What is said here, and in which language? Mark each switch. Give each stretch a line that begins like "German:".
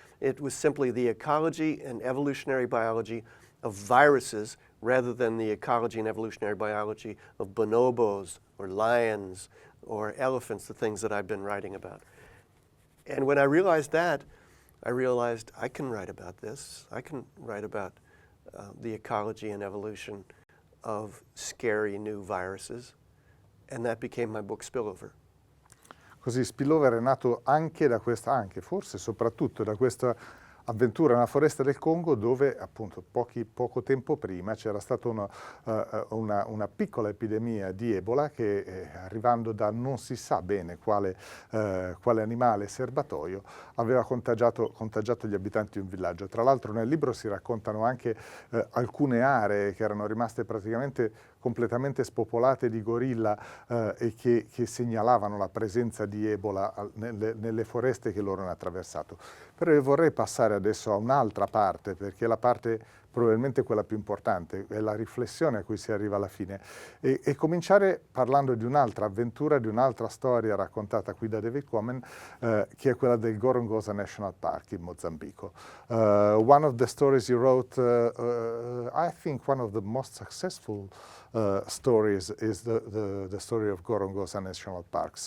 English: It was simply the ecology and evolutionary biology of viruses rather than the ecology and evolutionary biology of bonobos or lions or elephants, the things that I've been writing about. And when I realized that, I realized I can write about this. I can write about the ecology and evolution of scary new viruses. And that became my book Spillover.
Italian: Così Spillover è nato anche da questa, anche forse soprattutto da questa avventura nella foresta del Congo, dove appunto poco tempo prima c'era stata una piccola epidemia di Ebola che arrivando da non si sa bene quale animale serbatoio aveva contagiato gli abitanti di un villaggio. Tra l'altro nel libro si raccontano anche alcune aree che erano rimaste praticamente completamente spopolate di gorilla e che segnalavano la presenza di Ebola nelle foreste che loro hanno attraversato. Però io vorrei passare adesso a un'altra parte, perché la parte probabilmente quella più importante, è la riflessione a cui si arriva alla fine, e cominciare parlando di un'altra avventura, di un'altra storia raccontata qui da David Quammen, che è quella del Gorongosa National Park in Mozambico.
English: One of the stories you wrote, I think one of the most successful stories is the story of Gorongosa National Park.